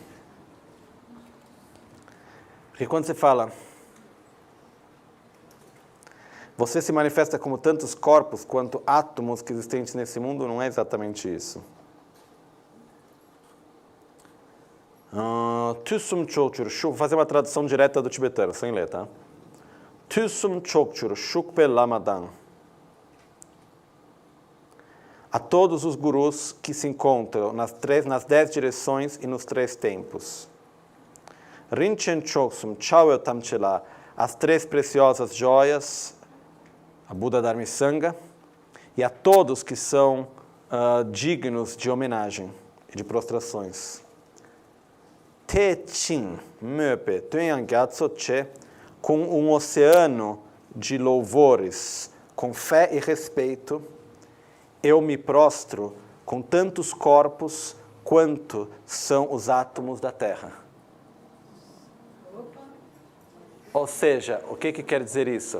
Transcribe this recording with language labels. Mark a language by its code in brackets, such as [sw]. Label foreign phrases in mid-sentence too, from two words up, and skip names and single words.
[pt] Porque quando você fala, você se manifesta como tantos corpos quanto átomos que existentes nesse mundo, não é exatamente isso. [bo] དུས་གསུམ་ཕྱོགས་བཅུར་བཞུགས, [pt] vou fazer uma tradução direta do tibetano, sem ler, tá? [bo] དུས་གསུམ་ཕྱོགས་བཅུར་བཞུགས་པའི་བླ་མ་དང. [pt] A todos os gurus que se encontram nas 10 direções e nos 3 tempos. [bo] རིན་ཆེན་མཆོག་གསུམ་ཕྱག་འོས་ཐམས་ཅད་ལ, [pt] as 3 preciosas joias, a Buda, Dharma e Sangha, e a todos que são dignos de homenagem e de prostrações. [bo] དད་ཅིང་མོས་པས་བསྟོད་དབྱངས་རྒྱ་མཚོ་ཡིས, [pt] com um oceano de louvores, com fé e respeito, eu me prostro com tantos corpos quanto são os átomos da Terra. Ou seja, o que quer dizer isso?